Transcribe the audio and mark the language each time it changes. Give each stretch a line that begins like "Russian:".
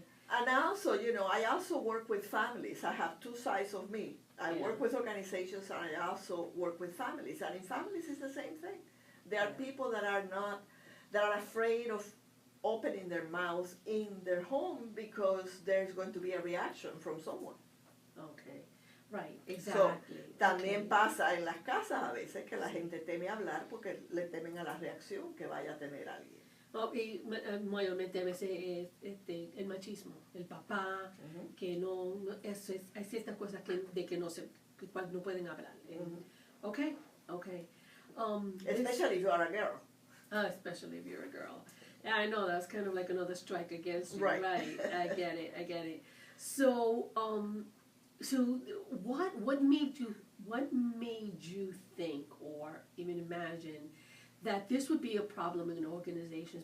English: And also, I also work with families. I have 2 sides of me. I work with organizations and I also work with families. And in families, it's the same thing. There are people that are afraid of opening their mouths in their home because there's going to be a reaction from someone. Okay, right, exactly.
Spanish: So, también pasa en las casas a veces que la gente teme hablar porque le temen a la reacción que vaya a tener alguien. Y mayormente a veces es el machismo, el papá, que hay ciertas cosas que no pueden hablar.
English: Okay. Especially if you are a girl. Especially if you're a girl. Yeah, I know, that's kind of like another strike against you. Right. I get it. So, what made you think or even imagine that this would be a problem in organizations?